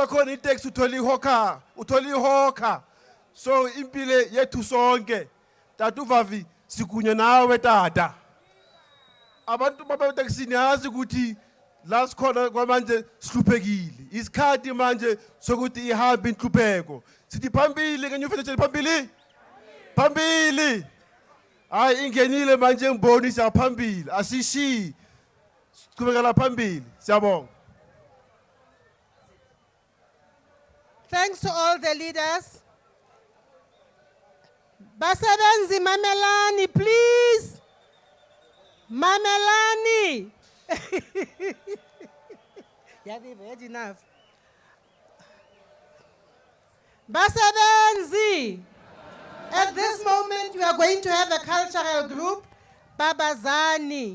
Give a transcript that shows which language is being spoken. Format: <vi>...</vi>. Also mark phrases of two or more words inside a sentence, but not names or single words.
<zu>khona itaxi uthola ihawker so impilo yethu sonke tata uvavi sikunye nawe tata abantu babeteksini yazi ukuthi la sikhona kwamanje sihluphekile isikhathi manje sokuthi ihambe inhlupheko sithi phambili ke</zu> <en>new federation</en> <zu>phambili phambili hayi ingenile manje ngiboni siyaphambili asishiyi siqhubekela phambili siyabonga.</zu> <en>Thanks to all the leaders.</en> <zu>Basebenzi Mamelani, please. Mamelani.</zu> <en>Yeah, they've had enough.</en> <zu>Basebenzi.</zu> <en>At this moment, we are going to have a cultural group, Babazani.</en>